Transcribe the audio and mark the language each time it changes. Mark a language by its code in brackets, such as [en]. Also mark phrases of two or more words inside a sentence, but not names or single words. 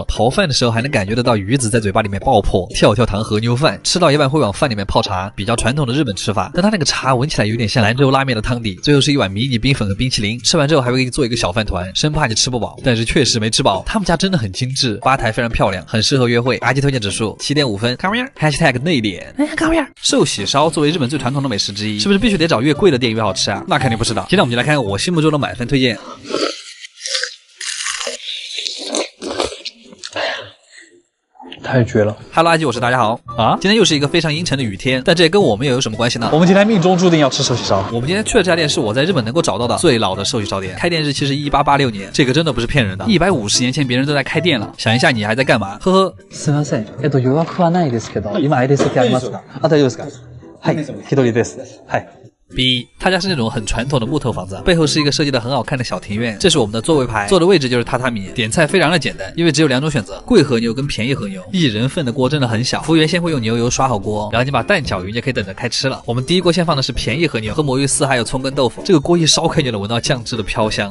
[zh] 刨饭的时候还能感觉得到鱼子在嘴巴里面爆破。跳跳糖和牛饭吃到一半会往饭里面泡茶，比较传统的日本吃法，但它那个茶闻起来有点像兰州拉面的汤底。最后是一碗迷你冰粉和冰淇淋，吃完之后还会给你做一个小饭团，生怕你吃不饱，但是确实没吃饱。他们家真的很精致，吧台非常漂亮，很适合约会。阿基推荐指数7.5 分。 [en] Come here，# [zh] 内敛。 [en] Come here。 [zh] 寿喜烧作为日本最传统的美食之一，是不是必须得找越贵的店越好吃啊？那肯定不是的。现在我们就来看看我心目中的满分推荐。太绝了！Hello， 阿基，我是大家好啊！今天又是一个非常阴沉的雨天，但这也跟我们又有什么关系呢？我们今天命中注定要吃寿喜烧。我们今天去的这家店是我在日本能够找到的最老的寿喜烧店，开店日期是1886年，这个真的不是骗人的。150年前别人都在开店了，想一下你还在干嘛？呵呵。 [ja] すみません。予約はないですけど、今相手席ありますか？あ、大丈夫ですか？はい、一人です。はい。 B， [zh] 他家是那种很传统的木头房子，背后是一个设计的很好看的小庭院。这是我们的座位牌，坐的位置就是榻榻米。点菜非常的简单，因为只有2种选择，贵和牛跟便宜和牛。1人份的锅真的很小，服务员先会用牛油刷好锅，然后你把蛋搅匀就可以等着开吃了。我们第一锅先放的是便宜和牛和魔芋丝还有葱跟豆腐，这个锅一烧开就能闻到酱汁的飘香。